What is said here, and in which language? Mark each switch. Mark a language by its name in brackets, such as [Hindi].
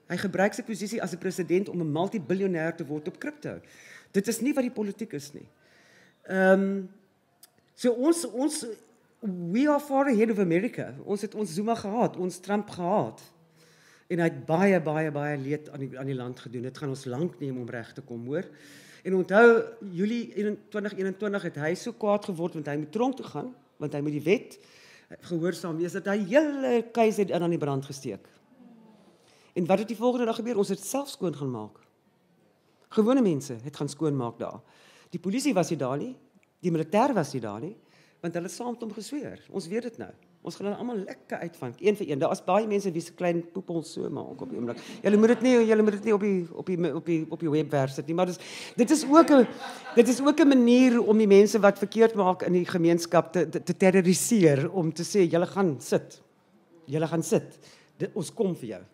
[Afrikaans] Hy gebruik sy posisie as 'n president om 'n multi-biljonair te word op kripto. Dit is nie wat die politiek is nie. [English] So [Afrikaans] ons [English] we are far ahead of America. [Afrikaans] Ons het ons Zuma gehad, ons Trump gehad. En hy het baie leed aan die land gedoen. Dit gaan ons lank neem om reg te kom, hoor. En onthou, Julie 2021 het hy so kwaad geword want hy moet tronk toe gaan, want hy moet die wet gehoorsaam wees, dat hy hele keise aan die brand gesteek. En wat het die volgende dag gebeur? Ons het self skoon gaan maak. Gewone mense het gaan skoonmaak daar. Die polisie was nie daar nie, die militêr was nie daar nie, want hulle het saam met hom gesweer. Ons weet dit nou. Ons gaan hulle almal lekker uitvang, een vir een. Daar is baie mense wie se klein poepel so maak op die oomblik. Julle moet dit nie op die webwerf sit nie, maar dit is ook 'n manier om die mense wat verkeerd maak in die gemeenskap te terroriseer, om te sê julle gaan sit. Ons kom vir jou.